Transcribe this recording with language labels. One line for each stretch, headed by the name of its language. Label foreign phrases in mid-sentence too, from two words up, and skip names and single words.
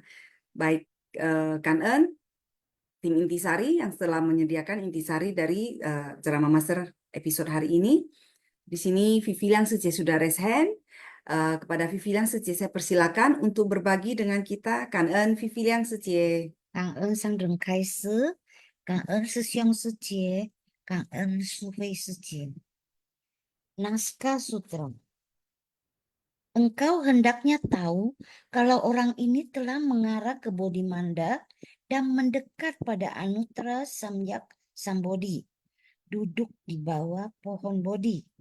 Indonesian: Baik Kan En, tim intisari yang telah menyediakan intisari dari ceramah master episode hari ini. Di sini Vivian Sejie sudah
English: raise hand.
Indonesian: Kepada Vivian Sejie saya persilakan untuk berbagi dengan kita. Kan En, Vivian Sejie.
Chinese: 感恩上人开示，感恩师兄师姐，感恩苏菲师姐。
Indonesian: Naskah Sutra. Engkau hendaknya tahu kalau orang ini telah mengarah ke Bodhimanda dan mendekat pada Anuttara Samyak Sambodhi, duduk di bawah pohon Bodhi.